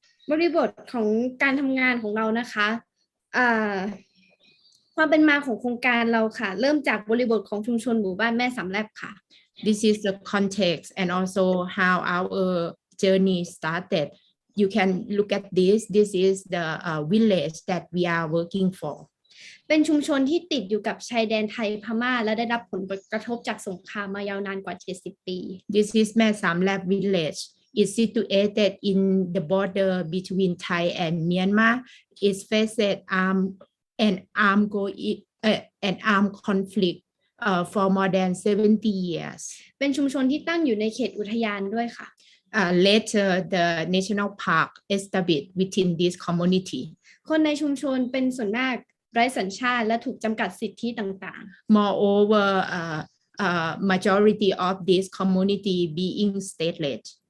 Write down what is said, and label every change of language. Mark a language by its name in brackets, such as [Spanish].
[Thai] บริบทของการทำงานของเรานะคะความเป็นมาของโครงการเราค่ะเริ่มจากบริบทของชุมชนหมู่บ้านแม่สำแลบค่ะ [English] This is the context and also how our journey started You can look at this is the village that we are working for [Thai] เป็นชุมชนที่ติดอยู่กับชายแดนไทยพม่าและได้รับผลกระทบจากสงครามมายาวนานกว่า70ปี [English] This is แม่สำแลบ village is situated in the border between Thai and Myanmar. It faces an armed conflict for more than 70 years. [Thai] เป็นชุมชนที่ตั้งอยู่ในเขตอุทยานด้วยค่ะ [English] Later, the national park established within this community. [Thai] คนในชุมชนเป็นส่วนมากไร้สัญชาติและถูกจำกัดสิทธิต่างๆ [English] Moreover, majority of this community being stateless.